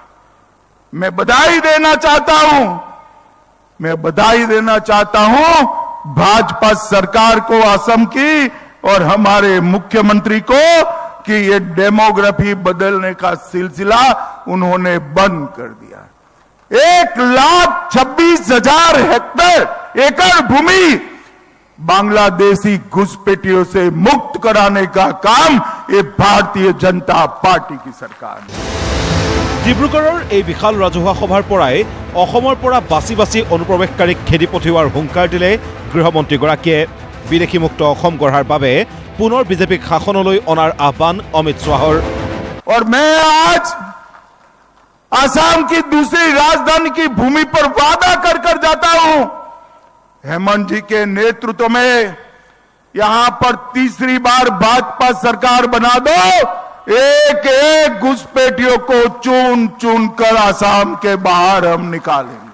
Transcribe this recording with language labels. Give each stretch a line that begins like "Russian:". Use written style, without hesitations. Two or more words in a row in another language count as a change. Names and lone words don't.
Hindi: मैं बधाई देना चाहता हूं भाजपा सरकार को, असम की और हमारे मुख्यमंत्री को कि ये डेमोग्राफी बदलने का सिलसिला उन्होंने बंद कर दिया। 1,26,000 हेक्टेयर एकड़ भूमि बांग्लादेशी घुसपैठियों से मुक्त कराने का काम ये भारतीय जनता पार्टी की सरकार ने।
Assamese: ডিব্ৰুগড়ৰ এই বিশাল ৰাজহুৱা সভাৰ পৰাই অসমৰ পৰা বাছি বাছি অনুপ্ৰৱেশকাৰীক খেদি পঠিওৱাৰ হুংকাৰ দিলে গৃহমন্ত্ৰীগৰাকীয়ে। বিদেশীমুক্ত অসম গঢ়াৰ বাবে পুনৰ বিজেপিক শাসনলৈ অনাৰ আহ্বান অমিত শ্বাহৰ।
Hindi: और मैं आज असम की दूसरी राजधानी की भूमि पर वादा कर जाता हूं, हेमंत जी के नेतृत्व में यहां पर तीसरी बार भाजपा सरकार बना दो, एक एक घुसपैठियों को चुन कर असम के बाहर हम निकालेंगे।